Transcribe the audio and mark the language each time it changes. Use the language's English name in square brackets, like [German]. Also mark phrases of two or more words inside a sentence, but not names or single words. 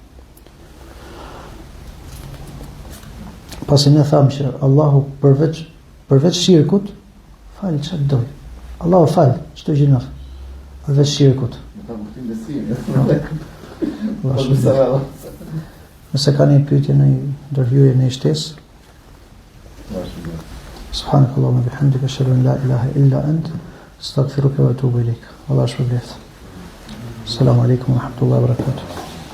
[Albanian] Pasi ne thamë që Allahu përveç shirkut fal çfarë doj. Allahu fal çdo gjë naf. Përveç shirkut. Nëse ka një pyetje në ndërhyje në shtesë. [Arabic] سبحانك اللهم وبحمدك أشهد أن لا إله إلا أنت أستغفرك وأتوب إليك. [Albanian] Allahu shpërblet. [Arabic] السلام عليكم ورحمة الله وبركاته.